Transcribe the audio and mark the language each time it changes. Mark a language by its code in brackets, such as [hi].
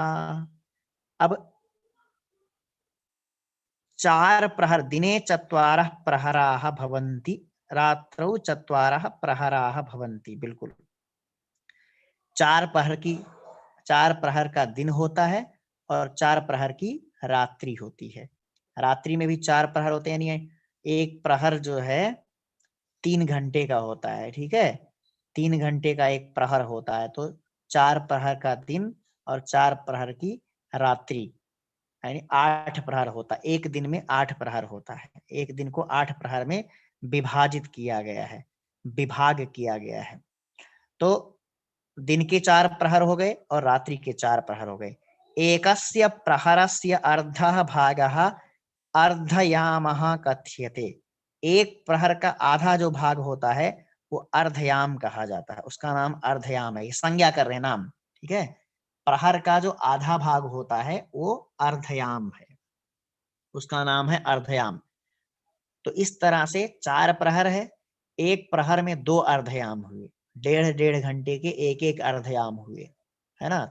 [sa] अब 4 प्रहर, दिने 4 प्रहराः भवन्ति, रात्रौ 4 प्रहराः भवन्ति। [hi] बिल्कुल 4 प्रहर का दिन होता है और 4 प्रहर की रात्रि होती है। रात्रि में भी 4 प्रहर होते हैं, यानी एक प्रहर जो है 3 घंटे का होता है। ठीक है, 3 घंटे का एक प्रहर होता है, तो 4 प्रहर का दिन और 4 प्रहर की रात्रि, यानी 8 प्रहर होता है। एक दिन में 8 प्रहर होता है, एक दिन को 8 प्रहर में विभाजित किया गया है, विभाग किया गया है। तो दिन के 4 प्रहर हो गए और रात्रि के 4 प्रहर हो गए। [sa] एकस्य प्रहरस्य अर्धः भागः अर्धयामः कथ्यते। [hi] एक प्रहर का आधा जो भाग होता है वो अर्धयाम कहा जाता है, उसका नाम अर्धयाम है। ये संज्ञा कर रहे हैं नाम। ठीक है, प्रहर का जो आधा भाग होता है वो अर्धयाम है, उसका नाम है अर्धयाम। तो इस तरह से 4 प्रहर है, एक प्रहर में 2 अर्धयाम हुए, 1.5 घंटे के एक एक अर्धयाम हुए, है ना।